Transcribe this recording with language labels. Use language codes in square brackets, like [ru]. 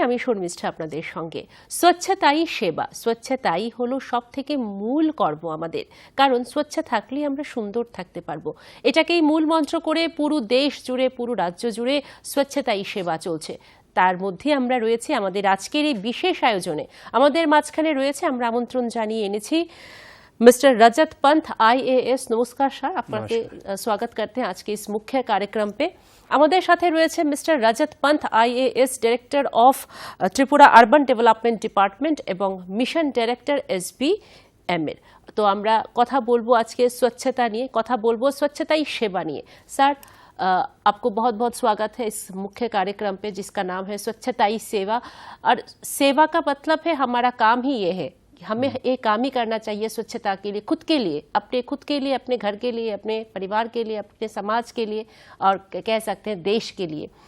[bn] আমি শর্মিষ্ঠা আপনাদের সঙ্গে। স্বচ্ছতাই সেবা, স্বচ্ছতাই হলো সব থেকে মূল কর্ম আমাদের, কারণ স্বচ্ছ থাকলেই আমরা সুন্দর থাকতে পারবো। এটাকেই মূল মন্ত্র করে পুরো দেশ জুড়ে, পুরো রাজ্য জুড়ে স্বচ্ছতাই সেবা চলছে। তার মধ্যে আমরা রয়েছি আমাদের আজকের এই বিশেষ আয়োজনে। আমাদের মাঝখানে রয়েছে, আমরা আমন্ত্রণ জানিয়ে এনেছি मिस्टर रजत पंत IAS। [hi] नमस्कार सर, आपके स्वागत करते हैं आज के इस मुख्य कार्यक्रम पे। [bn] আমাদের সাথে রয়েছে mister Rajat Pant IAS, director of Tripura urban development department এবং মিশন ডাইরেক্টর SBM এর। তো আমরা কথা বলবো আজকে स्वच्छता নিয়ে, কথা বলবো स्वच्छताई सेवा নিয়ে। [hi] স্যার, आपको बहुत बहुत स्वागत है इस मुख्य कार्यक्रम पे जिसका नाम है स्वच्छताई सेवा। और सेवा का मतलब है हमारा काम ही ये है, हमें ये काम ही करना चाहिए स्वच्छता के लिए, खुद के लिए, अपने खुद के लिए, अपने घर के लिए, अपने परिवार के लिए, अपने समाज के लिए और कह सकते हैं देश के लिए।